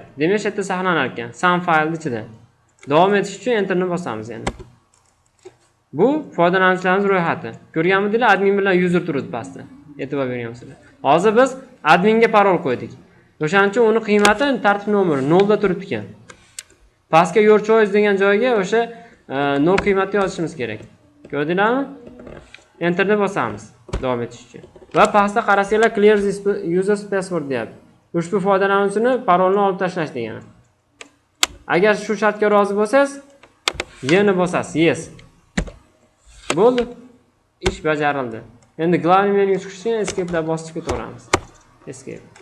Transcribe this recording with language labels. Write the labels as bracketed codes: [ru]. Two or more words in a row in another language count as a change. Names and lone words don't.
[uz] Demak, shu yerda saqlanar ekan, sam faylning ichida. Davom etish uchun enterni bosamiz yana. Bu foydalanuvchilarimiz ro'yxati. Ko'rganmidinglar? Admin bilan user turibdi pastda. E'tibor berganmisizlar. Hozir biz adminga parol qo'ydik. O'shaning uchun uni qiymati tartib nomeri 0 da turibdi ekan. Pastga [en] your choice [uz] degan joyga o'sha 0 qiymatni yozishimiz kerak. Ko'rdinglarmi? Enterni bosamiz davom etish uchun. Va pastda qarasanglar [en] clear this user's password [uz] deyapti. Ushbu foydalanuvchini parolni olib tashlash degani. Agar shu shartga rozi bo'lsangiz, yana bosasiz, yes. Bo'ldi. Ish bajarildi. Endi glavniy menyuga chiqish uchun escape deb bosib ketaveramiz. Escape.